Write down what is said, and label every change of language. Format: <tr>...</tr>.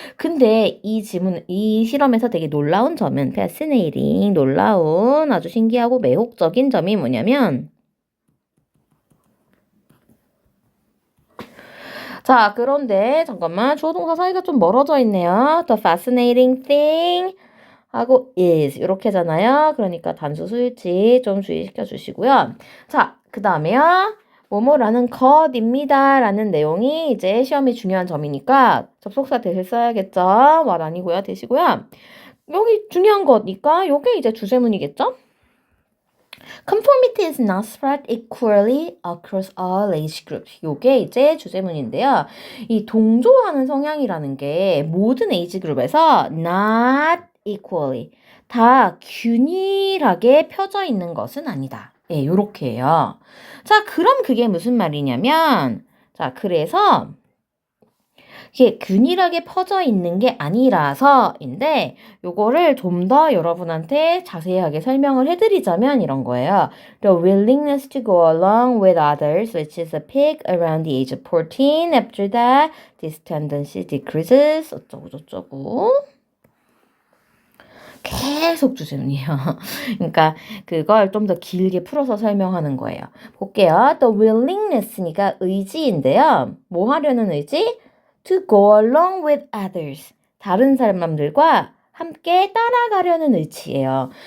<ko>근데 이 실험에서 되게 놀라운 점은 fascinating, 놀라운 아주 신기하고 매혹적인 점이 뭐냐면 자, 그런데 잠깐만 주어 동사 사이가 좀 멀어져 있네요.</ko> <en>The fascinating thing</en> <ko>하고</ko> <en>is</en> <ko>이렇게잖아요. 그러니까 단수 수일치 좀 주의시켜 주시고요. 자, 그 다음에요. 뭐뭐라는 것입니다. 라는 내용이 이제 시험이 중요한 점이니까 접속사 대실 써야겠죠. 말 아니고요. 대시고요. 여기 중요한 거니까 요게 이제 주제문이겠죠?</ko> <en>Conformity is not spread equally across all age groups.</en> <ko>요게 이제 주제문인데요. 이 동조하는 성향이라는 게 모든 에이지 그룹에서</ko> <en>not equally</en> <ko>다 균일하게 펴져 있는 것은 아니다. 예, 요렇게 해요. 자, 그럼 그게 무슨 말이냐면 자, 그래서 이게 균일하게 퍼져 있는 게 아니라서인데 요거를 좀 더 여러분한테 자세하게 설명을 해드리자면 이런 거예요.</ko> <en>The willingness to go along with others, which is a peak around the age of 14. After that, this tendency decreases.</en> <ko>어쩌고 저쩌고. 계속 주제문이에요. 그러니까 그걸 좀 더 길게 풀어서 설명하는 거예요. 볼게요.</ko> <en>The willingness</en> <ko>니까 의지인데요. 뭐 하려는 의지?</ko> <en>To go along with others.</en> <ko>다른 사람들과 함께 따라가려는 의지예요.</ko>